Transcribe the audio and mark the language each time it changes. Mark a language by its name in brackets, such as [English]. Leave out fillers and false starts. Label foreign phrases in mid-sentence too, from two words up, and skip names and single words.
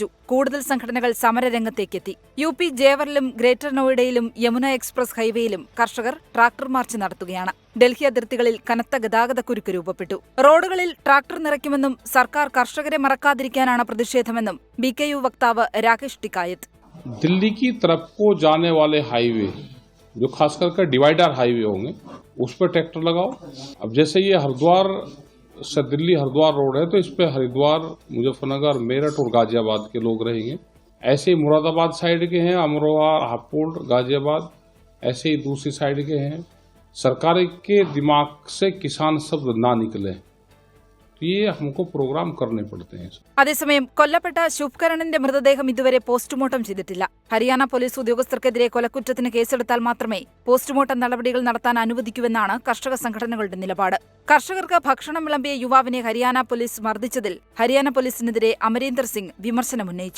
[Malayalam] കൂടുതൽ സംഘടനകൾ സമരരംഗത്തേക്കെത്തി. UP ജേവറിലും ഗ്രേറ്റർ നോയിഡയിലും യമുന എക്സ്പ്രസ് ഹൈവേയിലും കർഷകർ ട്രാക്ടർ മാർച്ച് നടത്തുകയാണ്. ഡൽഹി അതിർത്തികളിൽ കനത്ത ഗതാഗത കുരുക്ക് രൂപപ്പെട്ടു. റോഡുകളിൽ ട്രാക്ടർ നിറയ്ക്കുമെന്നും സർക്കാർ കർഷകരെ മറക്കാതിരിക്കാനാണ് പ്രതിഷേധമെന്നും BKU വക്താവ് രാകേഷ് ടിക്കായത്ത്. [Hindi] दिल्ली की तरफ को जाने वाले हाईवे जो खास करके [English] divider highway [Hindi] होंगे उस पर ट्रैक्टर लगाओ. अब जैसे ये हरिद्वार से दिल्ली हरिद्वार रोड है तो इस पे हरिद्वार, मुजफ्फरनगर, मेरठ और गाजियाबाद के लोग रहेंगे. ऐसे ही मुरादाबाद साइड के हैं, अमरोहा, हापुड़, गाजियाबाद, ऐसे ही दूसरी साइड के हैं. सरकार के दिमाग से किसान शब्द ना निकले, ये हमको प्रोग्राम करने पड़ते हैं. [Malayalam] അതേസമയം കൊല്ലപ്പെട്ട ശുഭ്കരണിന്റെ മൃതദേഹം ഇതുവരെ പോസ്റ്റ്മോർട്ടം ചെയ്തിട്ടില്ല. ഹരിയാന പോലീസ് ഉദ്യോഗസ്ഥർക്കെതിരെ കൊലക്കുറ്റത്തിന് കേസെടുത്താൽ മാത്രമേ പോസ്റ്റ്മോർട്ടം നടപടികൾ നടത്താൻ അനുവദിക്കൂവെന്നാണ് കർഷക സംഘടനകളുടെ നിലപാട്. കർഷകർക്ക് ഭക്ഷണം വിളമ്പിയ യുവാവിനെ ഹരിയാന പോലീസ് മർദ്ദിച്ചതിൽ ഹരിയാന പോലീസിനെതിരെ അമരീന്ദർ സിംഗ് വിമർശനമുന്നയിച്ചു.